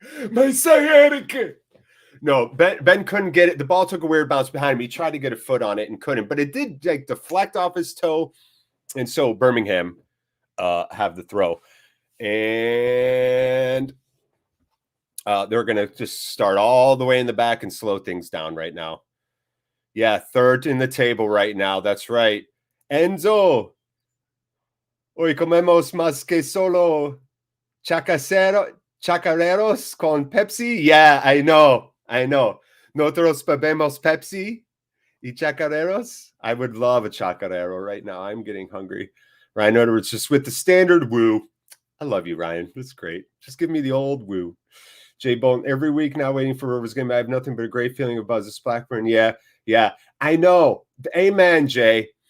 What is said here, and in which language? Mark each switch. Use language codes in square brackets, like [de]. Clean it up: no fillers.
[en] My sciatica. No, Ben couldn't get it. The ball took a weird bounce behind him. He tried to get a foot on it and couldn't, but it did like deflect off his toe. And so Birmingham have the throw. And they're going to just start all the way in the back and slow things down right now. Yeah, third in the table right now. That's right. Enzo. [es] Hoy comemos más que solo chacareros con Pepsi. [en] Yeah, I know. [es] Nosotros bebemos Pepsi y chacareros. [en] I would love a chacarero right now. I'm getting hungry. Ryan Edwards just with the standard woo. I love you, Ryan. That's great. Just give me the old woo. Jay Bolton, every week now waiting for Rovers game. I have nothing but a great feeling of buzz. This Blackburn. Yeah. I know. Amen, Jay.